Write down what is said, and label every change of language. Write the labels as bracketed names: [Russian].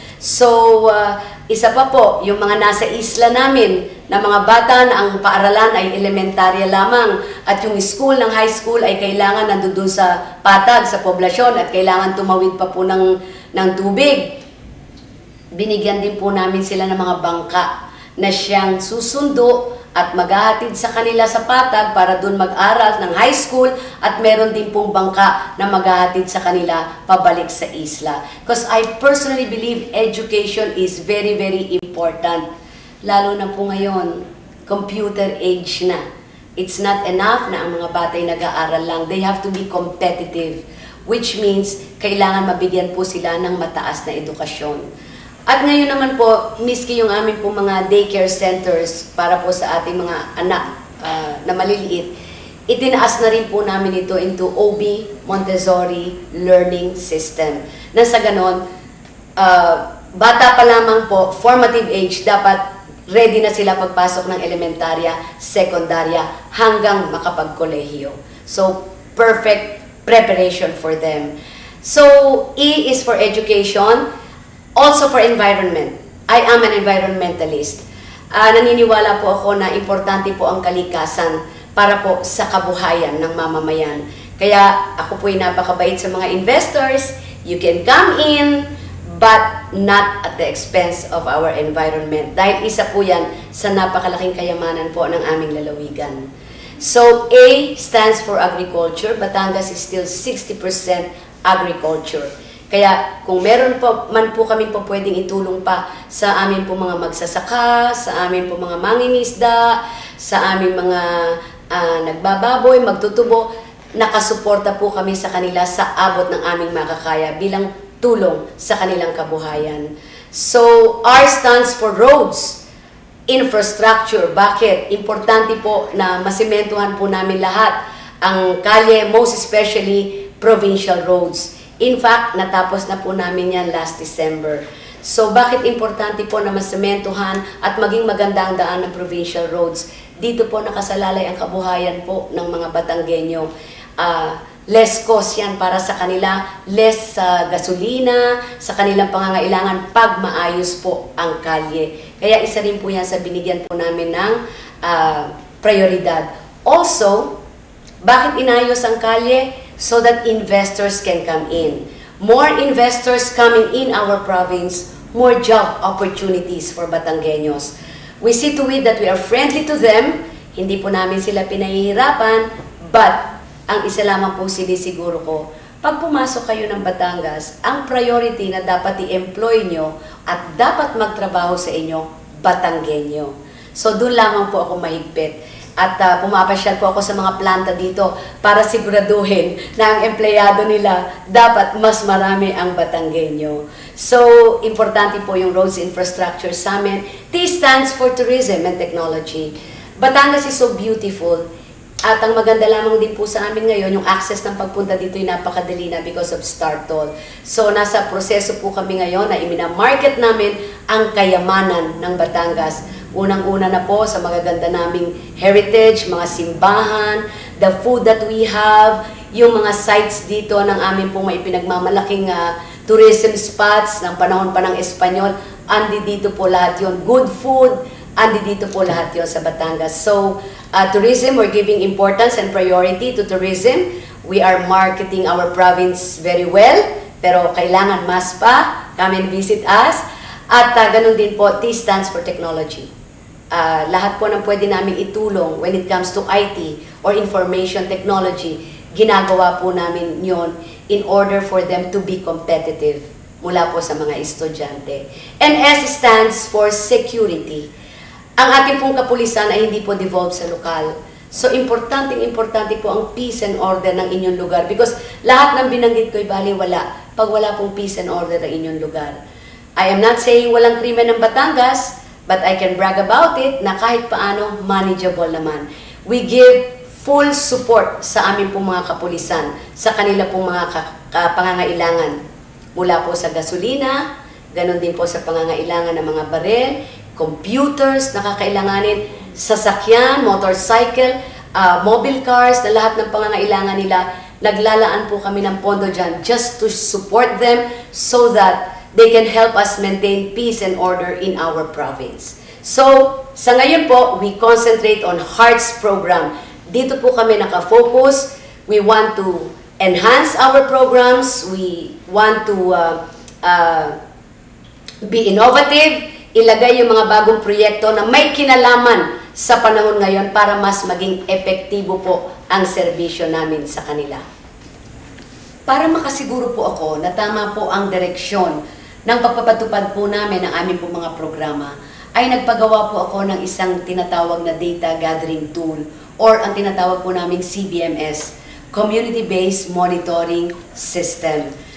[Filipino] So, isa pa po, yung mga nasa isla namin na mga bata na ang paaralan ay elementarya lamang at yung school ng high school ay kailangan nandun sa patag, sa poblasyon at kailangan tumawid pa po ng tubig. Binigyan din po namin sila ng mga bangka na siyang susundo at maghahatid sa kanila sa patag para doon mag-aral ng high school at meron din pong bangka na maghahatid sa kanila pabalik sa isla. [English] Because I personally believe education is very, very important. [Filipino] Lalo na po ngayon, computer age na. [English] It's not enough [Filipino] na ang mga bata ay nag-aaral lang. [English] They have to be competitive, which means [Filipino] kailangan mabigyan po sila ng mataas na edukasyon. At ngayon naman po, miski yung aming po mga daycare centers para po sa ating mga anak na maliliit, itinaas na rin po namin ito [English] into OB Montessori Learning System. [Filipino] Na sa ganon, bata pa lamang po, [English] formative age, [Filipino] dapat ready na sila pagpasok ng elementarya, sekundarya, hanggang makapag-kolehiyo. [English] So, perfect preparation for them. So, E is for education. Also for environment. I am an environmentalist. [Filipino] Naniniwala po ako na importante po ang kalikasan para po sa kabuhayan ng mamamayan. Kaya ako po ay napakabait sa mga investors. [English] You can come in, but not at the expense of our environment. [Filipino] Dahil isa po yan sa napakalaking kayamanan po ng aming lalawigan. [English] So A stands for agriculture. [Filipino] Batangas is still 60% agriculture. Kaya kung meron po man po kami po pwedeng itulong pa sa amin po mga magsasaka, sa amin po mga mangingisda, sa amin mga nagbababoy, magtutubo, nakasuporta po kami sa kanila sa abot ng aming makakaya bilang tulong sa kanilang kabuhayan. [English] So, R stands for roads, infrastructure. [Filipino] Bakit? Importante po na masimentuhan po namin lahat ang kalye, [English] most especially provincial roads. [Filipino] In fact, natapos na po namin yan [English] last December. [Filipino] So, bakit importante po na masementuhan at maging maganda ang daan ng provincial roads? Dito po nakasalalay ang kabuhayan po ng mga Batanggenyo. [English] Less cost [Filipino] yan para sa kanila, less gasolina, sa kanilang pangangailangan pag maayos po ang kalye. Kaya isa rin po yan sa binigyan po namin ng prioridad. Also, bakit inayos ang kalye? [English] So that investors can come in. More investors coming in our province, more job opportunities for Batanggenyos. We see to it that we are friendly to them, [Filipino] hindi po namin sila pinahihirapan, [English] but [Filipino] ang isa lamang po sinisiguro ko, pag pumasok kayo ng Batangas, ang priority na dapat i-employ nyo at dapat magtrabaho sa inyo, Batanggenyo. So doon lamang po ako mahigpit. At pumapasyal po ako sa mga planta dito para siguraduhin na ang empleyado nila dapat mas marami ang Batanggenyo. So, importante po yung roads infrastructure sa amin. [English] T stands for tourism and technology. Batangas is so beautiful. [Filipino] At ang maganda lamang din po sa amin ngayon, yung access ng pagpunta dito ay napakadali na because of StarToll. So, nasa proseso po kami ngayon na iminamarket namin ang kayamanan ng Batangas. Unang-una na po sa magaganda naming heritage, mga simbahan, [English] the food that we have, [Filipino] yung mga sites dito ng amin pong may pinagmamalaking tourism spots ng panahon pa ng Espanyol, andi dito po lahat yon. Good food, andi dito po lahat yon sa Batangas. [English] So, tourism, we're giving importance and priority to tourism. We are marketing our province very well, [Filipino] pero kailangan mas pa, [English] come and visit us. [Filipino] At ganun din po, [English] T stands for technology. [Filipino] Lahat po ng pwede namin itulong [English] when it comes to IT or information technology, [Filipino] ginagawa po namin yon [English] in order for them to be competitive [Filipino] mula po sa mga estudyante. [English] And S stands for security. [Filipino] Ang ating pong kapulisan ay hindi po devolved sa lokal. So, importante po ang [English] peace and order [Filipino] ng inyong lugar [English] because [Filipino] lahat ng binanggit ko ay baliwala pag wala pong peace and order ng inyong lugar. [English] I am not saying [Filipino] walang krimen ng Batangas, [English] but I can brag about it [Filipino] na kahit paano manageable naman. [English] We give full support [Filipino] sa amin pong mga kapulisan, sa kanila pong mga pangangailangan. Mula po sa gasolina, ganon din po sa pangangailangan ng mga barel, computers na kakailanganin, sasakyan, motorcycle, mobile cars, na lahat ng pangangailangan nila, naglalaan po kami ng pondo dyan [English] just to support them so that they can help us maintain peace and order in our province. So, [Filipino] sa ngayon po, [English] we concentrate on Hearts program. [Filipino] Dito po kami nakafocus. [English] We want to enhance our programs. We want to be innovative, [Filipino] ilagay yung mga bagong proyekto na may kinalaman sa panahon ngayon para mas maging epektibo po ang serbisyo namin sa kanila. Para makasiguro po ako na tama po ang direksyon ng pagpapatupad po namin ng aming po mga programa, ay nagpagawa po ako ng isang tinatawag na [English] data gathering tool [Filipino] or ang tinatawag po naming CBMS, Community-Based Monitoring System.